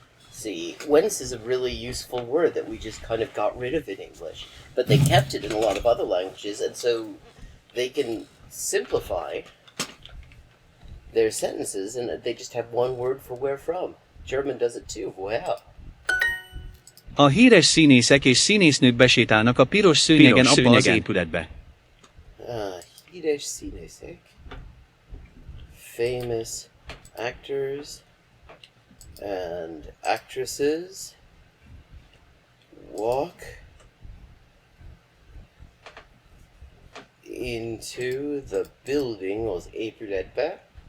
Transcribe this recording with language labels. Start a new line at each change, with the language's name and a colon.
English: See, whence is a really useful word that we just kind of got rid of in English. But they kept it in a lot of other languages, and so they can simplify their sentences, and they just have one word for where from. German does it too. Wow.
Hungarian: A híres színészek és színésznők besétálnak a piros szőnyegen abba az épületbe. Híres színészek.
English: Famous actors and actresses walk into the building
Hungarian: az épületbe.